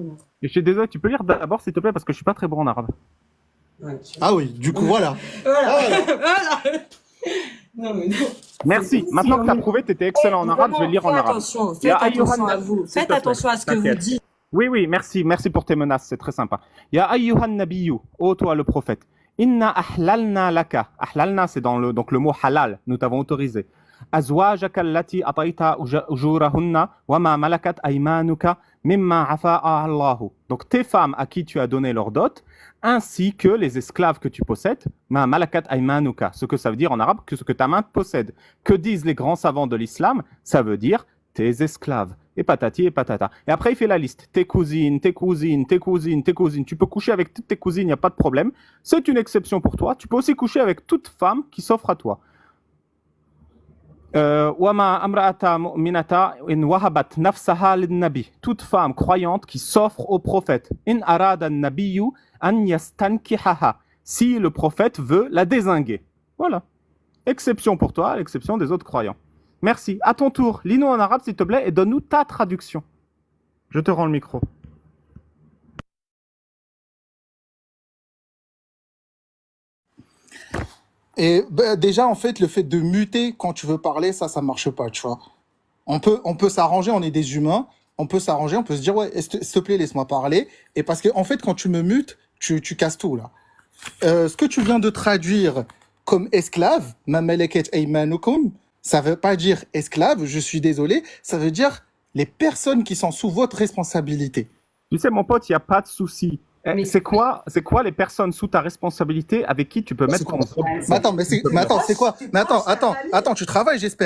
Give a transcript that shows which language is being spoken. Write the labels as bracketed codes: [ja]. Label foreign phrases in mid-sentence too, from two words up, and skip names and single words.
[fr] Et je suis désolé, tu peux lire d'abord, s'il te plaît, parce que je suis pas très bon en arabe. Ouais. Ah oui, du coup, voilà. Voilà. Voilà. Non, mais non. Merci. Maintenant que tu as prouvé que tu étais excellent en arabe, je vais lire en arabe. Faites Ya attention ayyuhan à vous. nabi, s'il Faites te plaît. attention à ce que vous T'inquiète. dites. Oui, merci. Merci pour tes menaces, c'est très sympa. [ar] يا أيها النبي, [fr] ô toi le prophète. [ar] إنا أحللنا لك. [fr] Ahlalna, c'est donc le mot halal, nous t'avons autorisé. [ar] أزواجك اللاتي آتيت أجورهن وما ملكت أيمانك مما أفاء الله. [fr] Donc tes femmes à qui tu as donné leur dot, ainsi que les esclaves que tu possèdes, [ar] ما ملكت أيمانك, [fr] ce que ça veut dire en arabe, que ce que ta main possède. Que disent les grands savants de l'islam? Ça veut dire tes esclaves. Et patati et patata. Et après, il fait la liste. Tes cousines, tes cousines, tes cousines, tes cousines. Tu peux coucher avec toutes tes cousines, il n'y a pas de problème. C'est une exception pour toi. Tu peux aussi coucher avec toute femme qui s'offre à toi. [ar] وامرأة مؤمنة إن وهبت نفسها للنبي. [fr] Toute femme croyante qui s'offre au prophète. [ar] إن أراد النبي أن يستنكحها. [fr] Si le prophète veut la dézinguer. Voilà. Exception pour toi, à l'exception des autres croyants. Merci. À ton tour, lis-nous en arabe, s'il te plaît, et donne-nous ta traduction. Je te rends le micro. Et déjà, en fait, le fait de muter quand tu veux parler, ça marche pas, tu vois. On peut s'arranger, on est des humains, on peut s'arranger, on peut se dire, ouais, s'il te plaît, laisse-moi parler. Et parce que, en fait, quand tu me mutes, tu casses tout, là. Ce que tu viens de traduire comme esclave, [ar] ما ملكت أيمانكم, [fr] ça veut pas dire esclave, je suis désolé, ça veut dire les personnes qui sont sous votre responsabilité. Tu sais, mon pote, il n'y a pas de souci. C'est quoi les personnes sous ta responsabilité avec qui tu peux mettre ton... Attends, tu travailles, j'espère.